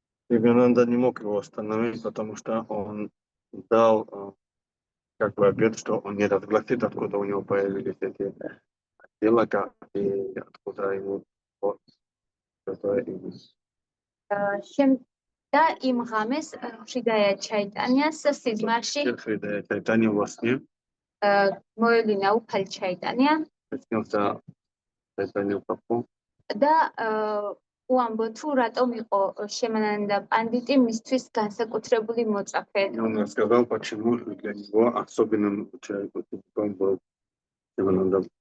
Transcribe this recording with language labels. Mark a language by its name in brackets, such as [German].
[Russian] Шимананда не мог его остановить, потому что он дал как бы обет, что он не разгласит, откуда у него появились эти тилака и откуда ему это имя. [Georgian] და იმ ღამეს ხრიდაია ჩაიტანიას სიზმარში [Russian] Чайтанья во сне [Georgian] მოელინა უფალი ჩაიტანია [Russian] приснился Чайтанью Прабху. [Georgian] და უამბო თუ რატომ იყო შემანანდა პანდიტი მისთვის განსაკუთრებული მოწაფე. [Russian] Он рассказал, почему для него особенным человеком был Шимананда.